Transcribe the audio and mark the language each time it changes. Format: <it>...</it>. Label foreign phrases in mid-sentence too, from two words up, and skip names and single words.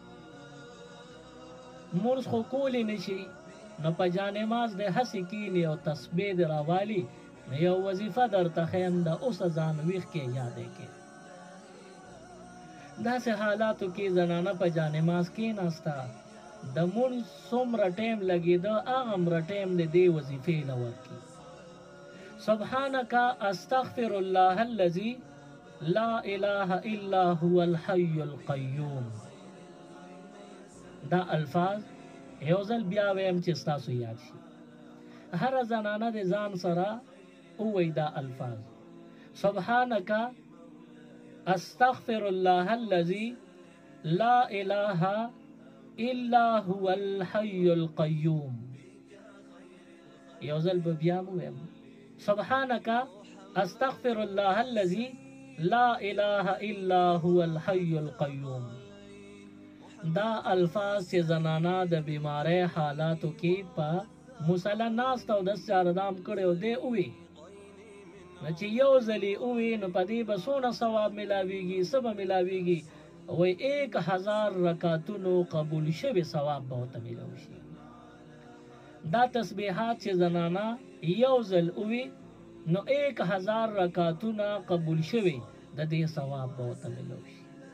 <ps>مونځ خو کولی نشي نو په جانماز دې هسې کښېني او تسبیح دې راوالي یو وظیفه درته ښیم د اوسه ځان ویښ کې یادې کې داسې حالاتو کې زنانه په جانماز کېناسته د مونځ څومره ټیم لګېده هغومره ټیم د دې وظیفې له ورکړي</ps> <ar>سبحانك استغفر الله الذي لا اله الا هو الحي القيوم</ar> <ps>دا الفاظ یو ځل بیا ویم چې ستاسو یاد شي هر زنانه د ځان سره اووی دا الفاظ</ps> <ar>سبحانك استغفر الله الذي لا اله الا هو الحي القيوم</ar> <ps>یو ځل بیا ویم</ps> <ar>سبحانك استغفر الله الذي لا اله الا هو الحي القيوم</ar> <ps>دا الفاظ چې زنانا د بیماری حالاتو کې په مصلی ناست او د چارهدام کړی او دی اووی نو چې یو ځلې اووی نو په دې به څونه ثواب میلاویږي څه به میلاویږي وایي 1000 رکعتونو قبول شوي ثواب به ورته میلاو شي دا تسبیحات چې زنانا یو ځل اووی نو 1000 رکعتونه قبول شوي د دې ثواب به ورته میلاو شي</ps>